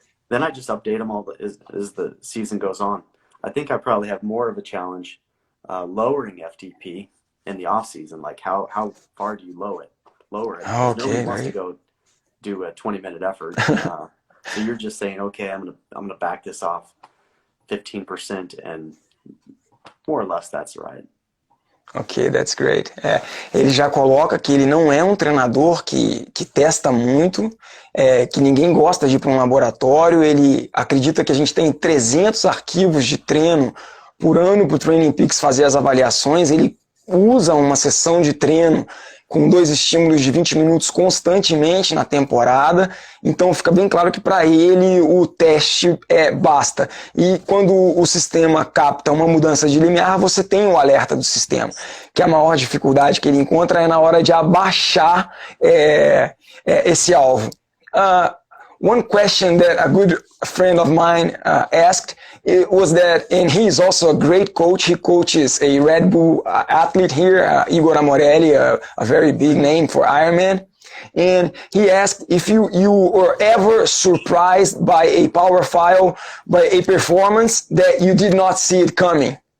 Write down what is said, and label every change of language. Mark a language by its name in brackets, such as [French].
[English] Then I just update them all as the season goes on. I think I probably have more of a challenge lowering FTP in the off season. Like how far do you lower it? Okay, nobody wants to go do a 20-minute effort. So you're just saying, okay, I'm gonna back this off 15%, and more or less that's right. Ok, that's great. [Portuguese] Ele já coloca que ele não é um treinador que testa muito, que ninguém gosta de ir para um laboratório. Ele acredita que a gente tem 300 arquivos de treino por ano para o Training Peaks fazer as avaliações. Ele usa uma sessão de treino com 2 estímulos de 20 minutos constantemente na temporada, então fica bem claro que para ele o teste basta. E quando o sistema capta uma mudança de limiar, você tem o alerta do sistema, que a maior dificuldade que ele encontra é na hora de abaixar esse alvo. [English] One question that a good friend of mine asked was that, and he is also a great coach. He coaches a Red Bull athlete here, Igor Amorelli, a very big name for Ironman. And he asked if you were ever surprised by a power file, by a performance that you did not see it coming.